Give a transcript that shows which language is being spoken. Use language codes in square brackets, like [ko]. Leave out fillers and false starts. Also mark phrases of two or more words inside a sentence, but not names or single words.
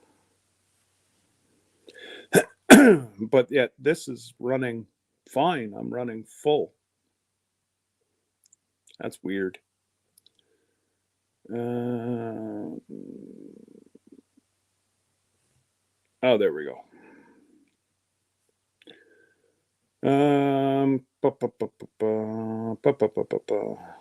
[en] But yet, this is running fine. I'm running full. That's weird. Oh, there we go. Um, ba, ba, ba, ba, ba, ba, ba, ba, ba, ba.